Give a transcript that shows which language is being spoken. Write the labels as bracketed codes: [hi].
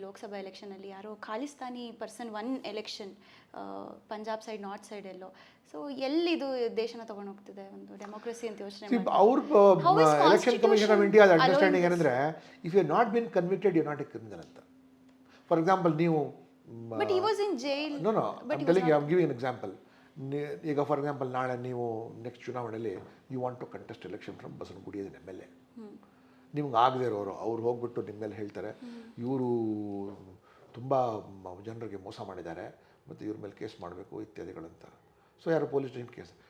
[kn] ಲೋಕಸಭಾ ಎಲೆಕ್ಷನಲ್ಲಿ ಯಾರೋ ಖಾಲಿಸ್ತಾನಿ person one election, Punjab side, north side ಎಲ್ಲೋ. So ಎಲ್ಲಿದು ದೇಶನ ತೊಗೊಂಡು ಹೋಗ್ತಿದೆ? ಒಂದು ಡೆಮೋಕ್ರಸಿ ಅಂತ ಯೋಚನೆ ಅವ್ರ election commission of India understanding ಏನಂದರೆ, [en] if you not been convicted you not a criminal [kn] ಅಂತ. ಫಾರ್ ಎಕ್ಸಾಂಪಲ್ ನೀವು [en] But he was in jail. No, I'm telling you, I'm giving an example. [kn] ಈಗ ಫಾರ್ ಎಕ್ಸಾಂಪಲ್ ನಾಳೆ ನೀವು next ಚುನಾವಣೆಯಲ್ಲಿ [en] You want to contest election from Basavanagudi as an MLA. [kn] ನಿಮ್ಗೆ ಆಗದೆ ಇರೋರು ಅವ್ರು ಹೋಗ್ಬಿಟ್ಟು ನಿಮ್ಮ ಮೇಲೆ ಹೇಳ್ತಾರೆ, ಇವರು ತುಂಬ ಜನರಿಗೆ ಮೋಸ ಮಾಡಿದ್ದಾರೆ ಮತ್ತು ಇವ್ರ ಮೇಲೆ ಕೇಸ್ ಮಾಡಬೇಕು ಇತ್ಯಾದಿಗಳಂತ. ಸೊ ಯಾರು ಪೊಲೀಸ್ ಸ್ಟೇಷನ್ ಕೇಸ್.